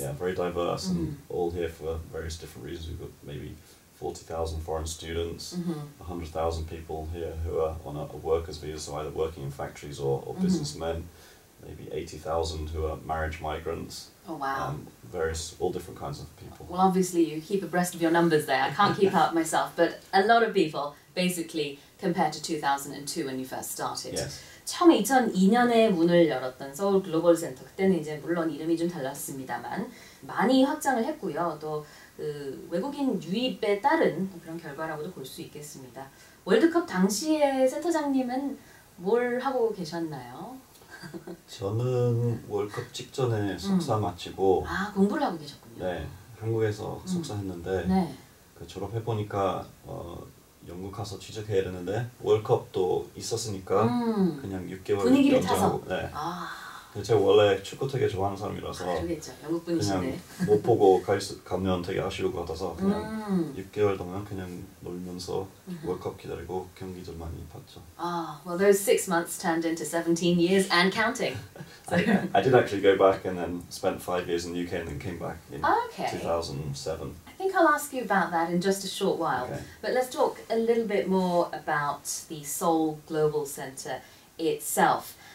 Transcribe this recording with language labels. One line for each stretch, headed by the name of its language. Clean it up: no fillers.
English: Yeah, very diverse, and all here for various different reasons. We've got maybe 40,000 foreign students, 100,000 people here who are on a workers' visa, so either working in factories or businessmen, maybe 80,000 who are marriage migrants. Oh, wow. All different kinds of people. Well, obviously you keep abreast of your numbers there. I can't keep up myself, but a lot of people, basically, compared to 2002 when you first started. Yes.
Korean: 처음에 2002년에 문을 열었던 서울 글로벌 센터, 그때는 이제 물론 이름이 좀 달랐습니다만 많이 확장을 했고요. 또 외국인 유입에 따른 그런 결과라고도 볼 수 있겠습니다. 월드컵 당시에 센터장님은 뭘 하고 계셨나요? 저는 월드컵 직전에 석사 마치고 공부를 하고 계셨군요. 네, 한국에서 석사했는데 그 졸업해보니까 영국 가서 취직해야 되는데 월컵도 있었으니까 그냥 6개월 분위기를 타서. 네. 제가 원래 축구 되게 좋아하는 사람이라서 그러겠죠. 영국 분이신데. 그냥 못 보고 가면 되게 아쉬울 것 같아서 그냥 6개월 동안 그냥 놀면서 월컵 기다리고 경기도 많이 봤죠.
English: Well, those 6 months turned into 17 years and counting. So. I did actually go back and then spent 5 years in the UK and then came back in Okay. 2007. I think I'll ask you about that in just a short while. Okay. But let's talk a little bit more about the Seoul Global Center itself.